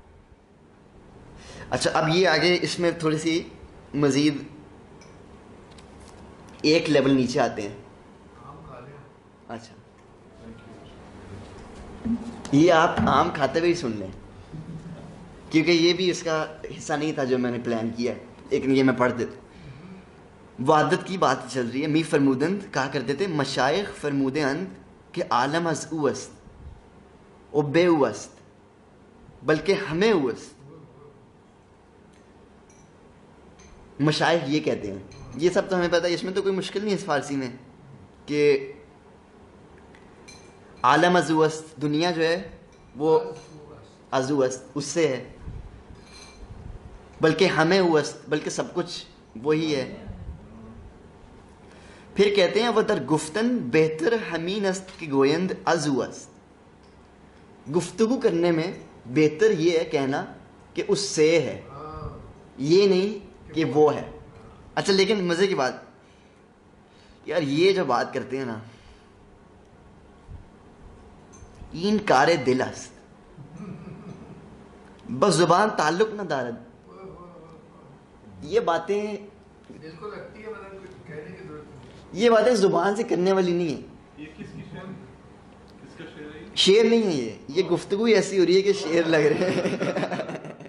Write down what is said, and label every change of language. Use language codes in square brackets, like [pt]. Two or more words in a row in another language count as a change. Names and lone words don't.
[ur] اچھا اب یہ آگے اس میں تھوڑی سی مزید ایک لیول نیچے آتے ہیں. اچھا یہ آپ آم کھاتے ہوئے ہی سن لیں کیونکہ یہ بھی اس کا حصہ نہیں تھا جو میں نے پلان کیا, لیکن یہ میں پڑھ دیتا. وحدت کی بات چل رہی ہے. [fa] می فرمودند [ur] کہا کرتے تھے [fa] مشائخ فرمودے اند کہ عالم از او است او بے او است بلکہ ہمیں او است. [ur] مشائخ یہ کہتے ہیں, یہ سب تو ہمیں پتہ ہے, اس میں تو کوئی مشکل نہیں ہے اس فارسی میں کہ [fa] عالم از او است, [ur] دنیا جو ہے وہ [fa] از او است [ur] اس سے ہے, بلکہ [fa] ہمیں او است [ur] بلکہ سب کچھ وہی ہے. پھر کہتے ہیں وہ [fa] در گفتن بہتر ہمین است کی گویند از او است. [ur] گفتگو کرنے میں بہتر یہ ہے کہنا کہ اس سے ہے, یہ نہیں کہ وہ ہے. اچھا لیکن مزے کی بات یار, یہ جو بات کرتے ہیں نا, [fa] این کار دل است بس زبان تعلق نہ دارد. [ur] یہ باتیں یہ باتیں زبان سے کرنے والی نہیں ہیں. شعر نہیں ہے یہ گفتگو ایسی ہو رہی ہے کہ شعر لگ رہے ہیں.